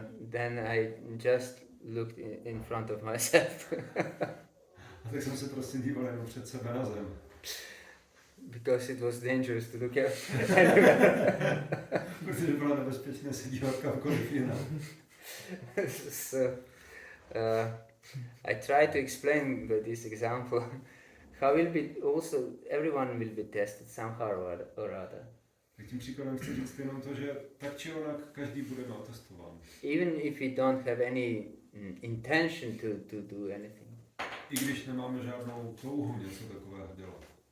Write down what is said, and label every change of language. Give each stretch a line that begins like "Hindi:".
English: Then I just looked in front of myself.
Czech: A tak jsem se prostě díval jenom před sebe na zem.
English: Because it was dangerous to look at.
Czech: Protože bylo nebezpečné se dívat kamkoliv jinam.
English: So I try to explain by this example how will be also everyone will be tested somehow or other.
Czech: Tak tím příkladem chci říct jenom to, že tak či onak každý bude testován.
English: Even if we don't have any intention to do anything.
Czech: I když nemáme žádnou touhu něco takového dělat.